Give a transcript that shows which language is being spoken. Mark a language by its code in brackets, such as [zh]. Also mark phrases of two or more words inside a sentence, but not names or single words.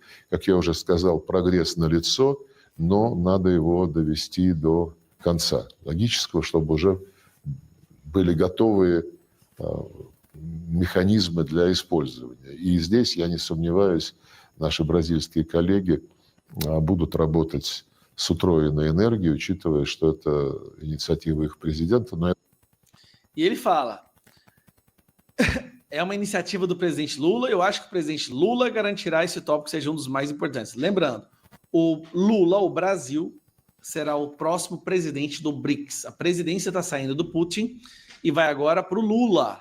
[ru] Как я уже сказал, прогресс налицо, но надо его довести до конца логического, чтобы уже были готовые механизмы для использования. И здесь, я не сомневаюсь, наши бразильские коллеги будут работать с утроенной энергией, учитывая, что это инициатива их президента. Но... [pt] E ele fala, é uma iniciativa do presidente Lula, eu acho que o presidente Lula garantirá esse tópico seja um dos mais importantes. Lembrando, o Lula, o Brasil, será o próximo presidente do BRICS. A presidência está saindo do Putin e vai agora para o Lula.